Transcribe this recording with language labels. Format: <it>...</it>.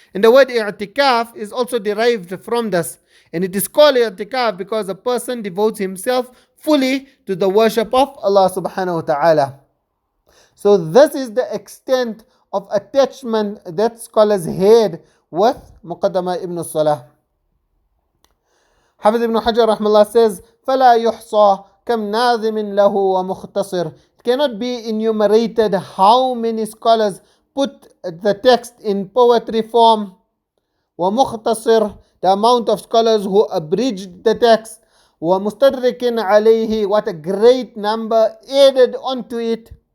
<en>And the word i'tikaf is also derived from this. And it is called i'tikaf because a person devotes himself fully to the worship of Allah subhanahu wa ta'ala. So this is the extent of attachment that scholars had with Muqaddamah Ibn As-Salah. Hafiz ibn Hajar rahmallah says,</en> <ar>فَلَا يُحْصَى كَمْ نَاظِمٍ لَهُ وَمُخْتَصِرٍ.</ar> <en>It cannot be enumerated how many scholars put the text in poetry form.</en> <ar>وَمُخْتَصِرٍ,</ar> <en>the amount of scholars who abridged the text.</en> <ar>وَمُسْتَدْرِكٍ عَلَيْهِ,</ar> <en>what a great number added onto it.</en>